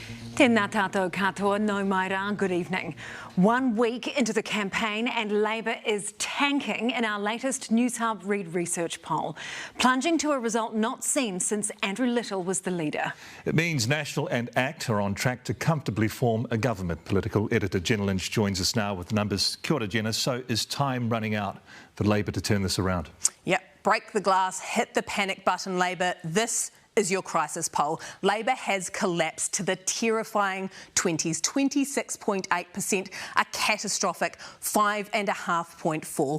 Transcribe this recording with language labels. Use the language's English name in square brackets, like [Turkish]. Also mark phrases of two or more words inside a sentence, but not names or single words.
[Māori] Tēnā tātou katoa, no mai rā, [English] good evening. 1 week into the campaign and Labour is tanking in our latest Newshub-Reid research poll, plunging to a result not seen since Andrew Little was the leader. It means National and ACT are on track to comfortably form a government. Political editor Jenna Lynch joins us now with numbers. [Māori] Kia ora, Jenna. [English] So is time running out for Labour to turn this around? Yep, break the glass, hit the panic button, Labour. This is your crisis poll. Labour has collapsed to the terrifying 20s, 26.8%, a catastrophic 5.5-point fall.